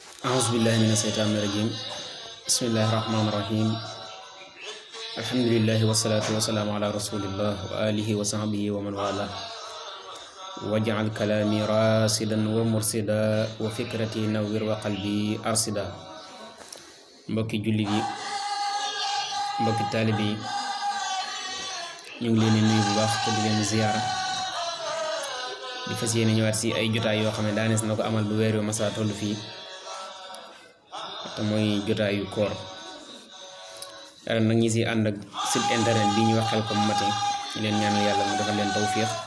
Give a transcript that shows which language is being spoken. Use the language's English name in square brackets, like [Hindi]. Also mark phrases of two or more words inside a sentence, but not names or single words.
[Arabic] أعوذ بالله من الشيطان الرجيم بسم الله الرحمن الرحيم الحمد لله والصلاة والسلام على رسول الله وآله وصحبه ومن والاه واجعل كلامي راشدا ومرشدا وفكرتي نوّر وقلبي أرشدا [Wolof] mbokki julli yi mbokki taalibe yi ñu ngi leen di nuyu bu baax te di leen ziyaara di fas yéene ñëwaat si ay jotaay yoo xam ne daanees na ko amal bu weer wi masa toll fii te mooy jotaayu koor yàlla nag ñi si ànd ak [French] site internet [Wolof] bi ñuy wax Khelcom Matin ñu leen ñaanal yàlla mu defal leen tawfiix